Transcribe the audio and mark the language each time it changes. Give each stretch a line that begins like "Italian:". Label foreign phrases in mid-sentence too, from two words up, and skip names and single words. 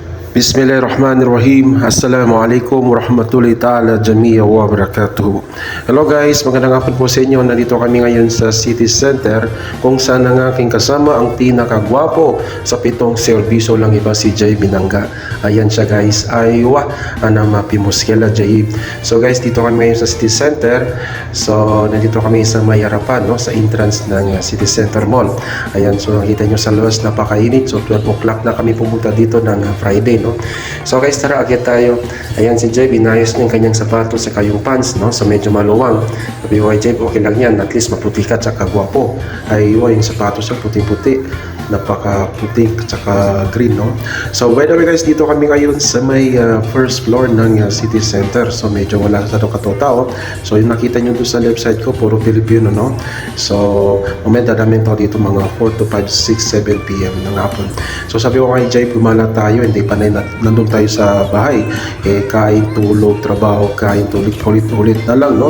Arabic: بسم الله الرحمن الرحيم. السلام عليكم ورحمة الله تعالى جميعا وبركاته.
English: Hello guys,
Filipino: magandang hapon po sa inyo. Nandito kami ngayon sa City Center kung saan ang aking kasama ang pinakagwapo sa pitong serbiso lang iba si Jay Binanga. Ayan siya guys. Aywa, anamapimus kela Jay. So guys, dito kami ngayon sa City Center. So nandito kami sa may harapan, no, sa entrance ng City Center Mall. Ayan, so nakita nyo sa labas napakainit. So 12 o'clock na kami pumunta dito ng Friday. No? So guys, tara, akyat tayo. Ayan si Jeb, inayos niya yung kanyang sapatos sa yung pants, no? So medyo maluwang. Sabi ko kay Jeb, okay lang yan,
English: at least
Filipino: maputi ka tsaka gwapo. Ay yung sapatos siya puting-puti, napaka-puti tsaka green, no? So
English: by the way guys,
Filipino: dito kami ngayon sa may
English: first floor
Filipino: ng City Center. So medyo wala sa katao-tao. So yung nakita nyo doon sa
English: left side
Filipino: ko, puro Pilipino, no? So mamaya dadamin to dito mga 4 to 5, 6, 7 p.m. ng hapon. So sabi ko kay Jeb, gumala tayo, hindi pa na nandun tayo sa bahay, kain, tulog, trabaho, kain, tulog, ulit-ulit na lang, no?